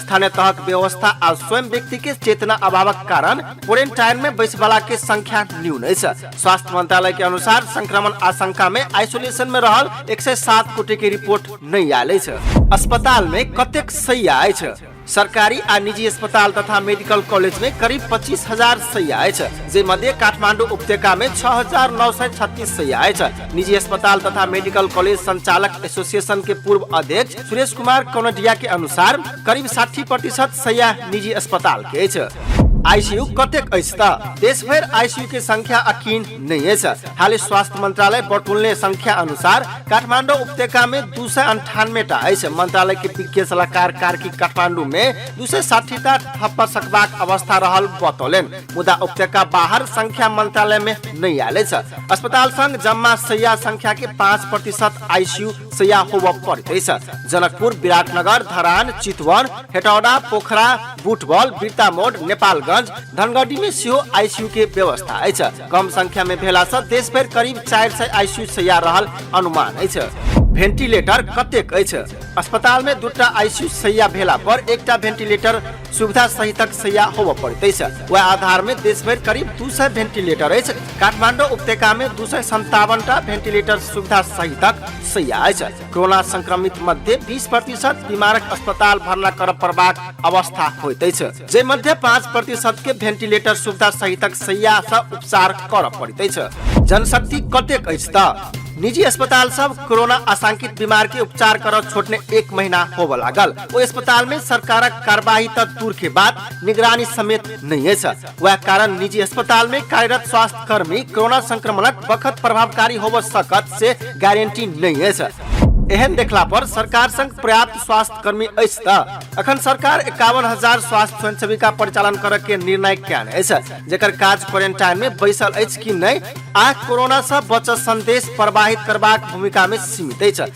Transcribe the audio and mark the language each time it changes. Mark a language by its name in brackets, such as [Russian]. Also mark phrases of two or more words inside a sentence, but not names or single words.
[Maithili] स्थानीय तहक व्यवस्था आ स्वयं व्यक्ति के चेतना अभावक कारण क्वारेंटाइन में बैस वाला के संख्या न्यून अछि। स्वास्थ्य मंत्रालय के अनुसार संक्रमण आशंका में आइसोलेशन में रहल 107 गोटे के रिपोर्ट नहीं आयल अछि। अस्पताल में कतेक शैय्या अछि? सरकारी आ निजी अस्पताल तथा मेडिकल कॉलेज में करीब 25,000 शैय्या अछि, जे मध्य काठमांडू उपत्यका में 6,936 शैय्या अछि। निजी अस्पताल तथा मेडिकल कॉलेज संचालक एसोसिएशन के पूर्व अध्यक्ष सुरेश कुमार कनोडिया के अनुसार करीब 60% शैय्या निजी अस्पताल के अछि। आईसीयू कतेक अछि त? देश भर आईसीयू के संख्या अकीन नहीं अछि। हाल स्वास्थ्य मंत्रालय बटुलने संख्या अनुसार काठमांडू उपत्यका में 298 टा अछि। मंत्रालय के विज्ञ सलाहकार कार्की काठमांडू में 260 टा थप सकबाक अवस्था रहल बतौलेन, मुदा उपत्यका बाहर संख्या मंत्रालय में नहीं आयल अछि। अस्पताल संग जम्मा शैय्या संख्या के 5% आईसीयू शैय्या होब पड़ैत अछि। जनकपुर, विराटनगर, धरान, चितवन, हेटौडा, पोखरा, बुटबल, बिरतामोड, नेपालगंज, धनगढ़ी में सेहो आईसीयू के व्यवस्था अछि। कम संख्या में भेला से देश भर करीब 400 आईसीयू शैय्या रहल अनुमान अछि। वेंटिलेटर कतेक अछि? अस्पताल में 2टा आईसीयू शैय्या भेला पर 1टा वेंटिलेटर सुविधा सहितक शैय्या होब पड़ैत अछि। वह आधार में देश भर करीब 200 वेंटिलेटर अछि। काठमांडू उपत्यका में 257 टा वेंटिलेटर सुविधा सहितक शैय्या अछि। कोरोना संक्रमित मध्य 20% बीमारक अस्पताल भर्ना कर पड़बाक अवस्था होइत अछि, जे मध्य 5% के वेंटिलेटर सुविधा सहितक शैय्या से उपचार कर पड़ैत अछि। जनशक्ति कतेक अछि त? निजी अस्पताल सब कोरोना आशंकित बीमार के उपचार कर छोड़ने 1 महीना होब लागल। वो अस्पताल में सरकारक कार्यवाही तक दूर के बाद निगरानी समेत नहीं है। वह कारण निजी अस्पताल में कार्यरत स्वास्थ्य कर्मी कोरोना संक्रमणक वक्त प्रभावकारी होब सकत से गारंटी नहीं है। एहन देखला पर सरकार संग पर्याप्त स्वास्थ्य कर्मी अछि त? अखन सरकार 51,000 स्वास्थ्य स्वयंसेविका परिचालन करे के निर्णय कयने अछि, जेकर काज क्वारेंटाइन में बैसल अछि कि नहीं आ कोरोना से बचत संदेश प्रवाहित करबाक भूमिका में सीमित अछि।